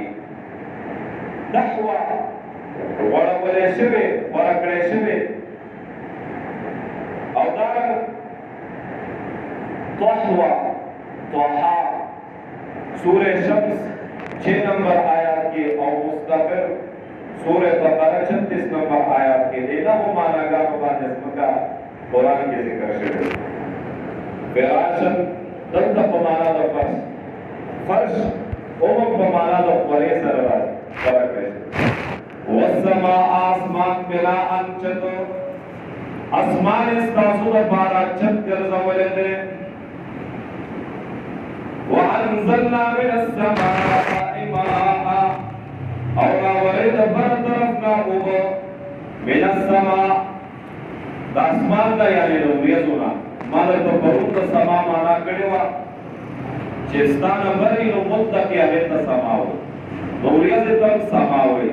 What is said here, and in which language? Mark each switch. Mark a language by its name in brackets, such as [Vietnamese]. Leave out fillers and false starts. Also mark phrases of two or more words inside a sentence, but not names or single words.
[Pashto] دحوه غوړولی شوې، غوړه کړی شوې. او دا طحوه طحا سورہ شمس 6 نمبر آیات کې، او مستقر سورہ بقرہ 36 نمبر آیات کې. دینا وہ معناګانو باندې ځمکه قرآن کې ذکر شوی. فراشن دلته په معنا د فرش، فرش اوم په معنا د خولې سره راځي. والسماء آسمان بناء چت، اسمان ستاسو لپاره چت ګرځولی دی. [Arabic] وانزلنا من السماء ماء، [Pashto] او راوړی د بر طرف نه اوبه، [Arabic] من السماء [Pashto] د اسمان نه، یعنې د وریځو نه. ما درته پرون د سما معنا کړې وه چې ستا نه بر وي نو مطلق یې هغې ته سما وایي، نو وریځې ته هم سما وایي.